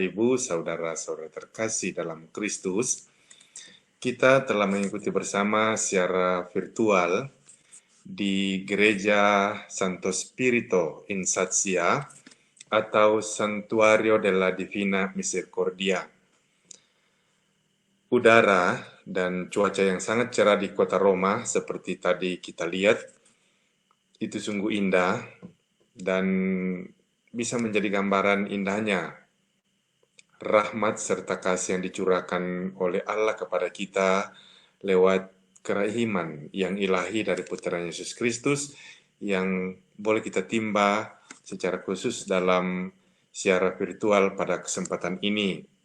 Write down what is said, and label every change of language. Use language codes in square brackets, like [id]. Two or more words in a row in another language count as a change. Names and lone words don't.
[id] Ibu, saudara-saudara terkasih dalam Kristus, kita telah mengikuti bersama secara virtual di Gereja Santo Spirito in Sasia atau Santuario della Divina Misericordia. Udara dan cuaca yang sangat cerah di kota Roma seperti tadi kita lihat, itu sungguh indah dan bisa menjadi gambaran indahnya rahmat serta kasih yang dicurahkan oleh Allah kepada kita lewat kerahiman yang ilahi dari Putra Yesus Kristus yang boleh kita timba secara khusus dalam siaran virtual pada kesempatan ini.